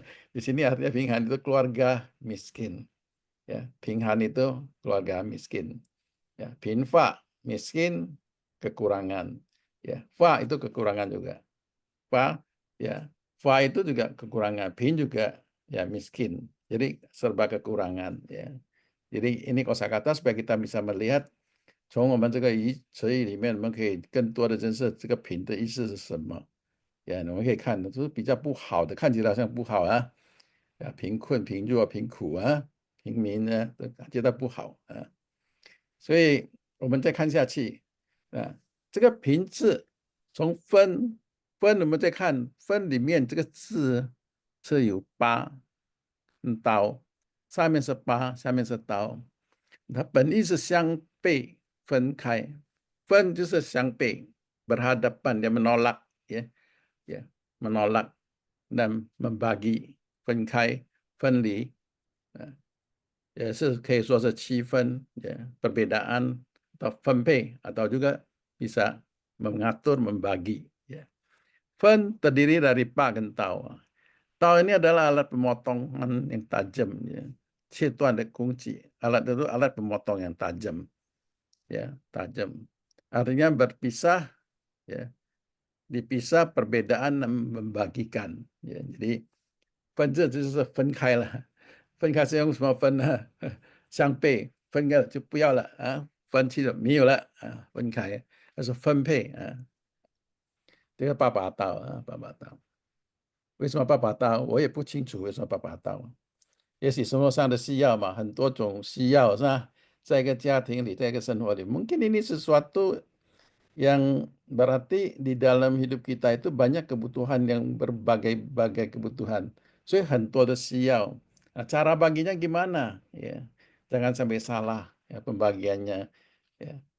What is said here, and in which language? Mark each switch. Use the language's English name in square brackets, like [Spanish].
[Indonesian] Di sini artinya pinghan itu keluarga miskin. Ya, pinghan itu keluarga miskin. Ya, pinfa miskin, kekurangan. Ya, fa itu kekurangan juga. Fa ya, fa itu juga kekurangan, pin juga ya miskin. Jadi serba kekurangan ya. Jadi ini kosakata supaya kita bisa melihat [Chinese] 从我们这个词语里面，我们可以更多的认识这个品的意思是什么。呀，我们可以看，就是比较不好的，看起来好像不好啊，贫困、贫弱、贫苦啊，平民呢，都感觉到不好啊。所以我们再看下去啊，这个“贫”字从分，我们再看分里面这个字是有八刀，上面是八，下面是刀。它本意是相背分开，分就是相背 [Indonesian] berhadapan, dia menolak, ya, ya, menolak dan membagi, [Chinese] 分开，分离，也是可以说是区分 [Indonesian] ya, perbedaan atau [Chinese] 分配 [Indonesian] atau juga bisa mengatur, membagi. Ya. Fen terdiri dari pa dan tau. Tau ini adalah alat pemotongan yang tajam. Ya. [Chinese] 切断的工具, [Indonesian] alat itu alat pemotong yang tajam, ya, tajam. Artinya berpisah, ya, dipisah perbedaan dan membagikan. Ya. [Chinese] Jadi 分这就是分开了，分开是用什么分呢？相背，分开了就不要了啊，分期了没有了啊，分开，那是分配啊，这个爸爸刀啊，爸爸刀。为什么爸爸刀？我也不清楚为什么爸爸刀。也许生活上的需要嘛，很多种需要是吧？在一个家庭里，在一个生活里， [Indonesian] mungkin ini sesuatu yang berarti di dalam hidup kita itu banyak kebutuhan yang berbagai-bagai kebutuhan. [Chinese] 所以很多的需要. [Indonesian] Nah, cara baginya gimana? Ya, jangan sampai salah ya pembagiannya. Ya.